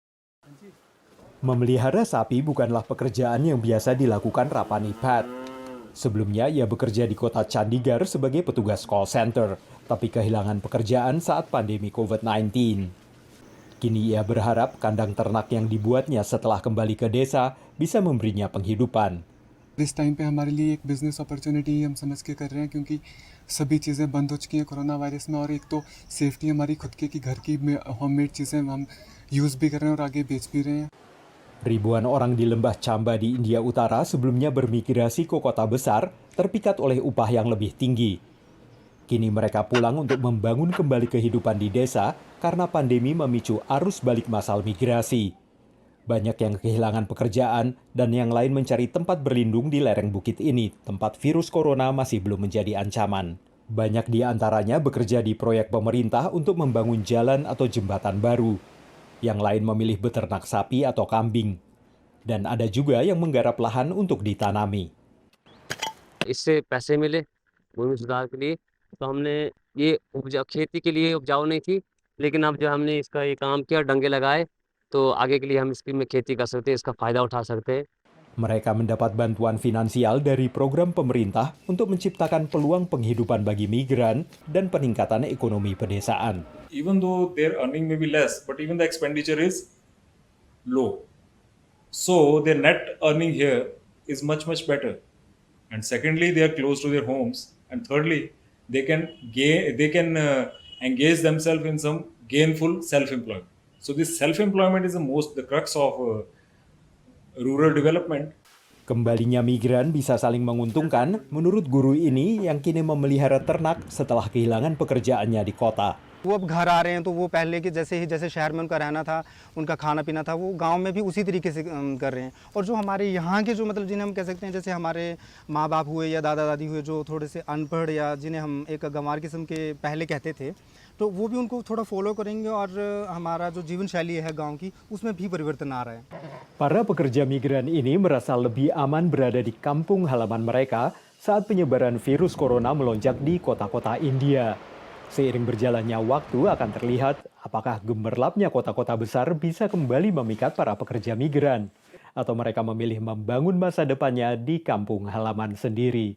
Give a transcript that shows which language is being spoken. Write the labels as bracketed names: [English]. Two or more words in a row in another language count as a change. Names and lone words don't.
[Indonesian] Memelihara sapi bukanlah pekerjaan yang biasa dilakukan Rapanipat. Sebelumnya ia bekerja di kota Chandigarh sebagai petugas [English] call center, [Indonesian] tapi kehilangan pekerjaan saat pandemi COVID-19. Kini ia berharap kandang ternak yang dibuatnya setelah kembali ke desa bisa memberinya penghidupan. [Hindi] इस टाइम पे हमारे लिए एक [English] business opportunity [Hindi] हम समझ के कर रहे हैं क्योंकि सभी चीज़ें बंद हो चुकी हैं [English] corona virus [Hindi] में और एक तो सेफ्टी हमारी खुद की घर की होममेड चीज़ें हम यूज़ भी कर रहे हैं और आगे बेच भी रहे हैं. [Indonesian] Ribuan orang di lembah Chamba di India Utara sebelumnya bermigrasi ke kota besar terpikat oleh upah yang lebih tinggi. Kini mereka pulang untuk membangun kembali kehidupan di desa karena pandemi memicu arus balik massal migrasi. Banyak yang kehilangan pekerjaan dan yang lain mencari tempat berlindung di lereng bukit ini, tempat virus corona masih belum menjadi ancaman. Banyak di antaranya bekerja di proyek pemerintah untuk membangun jalan atau jembatan baru. Yang lain memilih beternak sapi atau kambing. Dan ada juga yang menggarap lahan untuk ditanami. [Hindi] इससे पैसे मिले भूमि सुधार के लिए तो हमने ये खेती के लिए उपजाऊ नहीं थी लेकिन अब जो हमने इसका ये काम किया डंगे लगाए तो आगे के लिए हम इसमें खेती कर सकते हैं इसका फायदा उठा सकते हैं. [Indonesian] Mereka mendapat bantuan finansial dari program pemerintah untuk menciptakan peluang penghidupan bagi migran dan peningkatan ekonomi pedesaan. [English] Even though their earning may be less, but even the expenditure is low. So their net earning here is much better. And secondly, they are close to their homes. And thirdly, they can engage themselves in some gainful self-employment. So this self-employment is the crux of rural development. [Indonesian] Kembalinya migran bisa saling menguntungkan menurut guru ini yang kini memelihara ternak setelah kehilangan pekerjaannya di kota. [Hindi] वो अब घर आ रहे हैं तो वो पहले के जैसे शहर में उनका रहना था, उनका खाना पीना था, वो गांव में भी उसी तरीके से कर रहे हैं. और जो हमारे यहाँ के जो मतलब जिन्हें हम कह सकते हैं जैसे हमारे माँ बाप हुए या दादा दादी हुए जो थोड़े से अनपढ़ या जिन्हें हम एक गंवार किस्म के पहले कहते थे, तो वो भी उनको थोड़ा फॉलो करेंगे और हमारा जो जीवन शैली है गांव की उसमें भी परिवर्तन आ रहा है. [Indonesian] Para pekerja migran ini merasa lebih aman berada di kampung halaman mereka saat penyebaran virus corona melonjak di kota-kota India. Seiring berjalannya waktu akan terlihat apakah gemerlapnya kota-kota besar bisa kembali memikat para pekerja migran atau mereka memilih membangun masa depannya di kampung halaman sendiri.